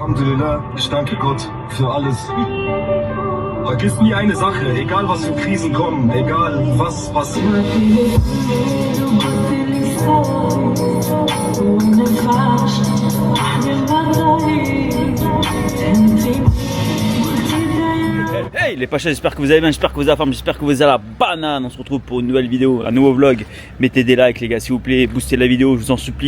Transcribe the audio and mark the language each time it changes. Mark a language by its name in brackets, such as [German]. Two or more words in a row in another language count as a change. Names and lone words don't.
[German] Alhamdulillah, ich danke Gott für alles. Vergiss nie eine Sache, egal was für Krisen kommen, egal was passiert. [French] Hey les Pachas, j'espère que vous allez bien, j'espère que vous avez la forme, j'espère que vous avez la banane. On se retrouve pour une nouvelle vidéo, un nouveau vlog. Mettez des likes les gars s'il vous plaît, boostez la vidéo, je vous en supplie.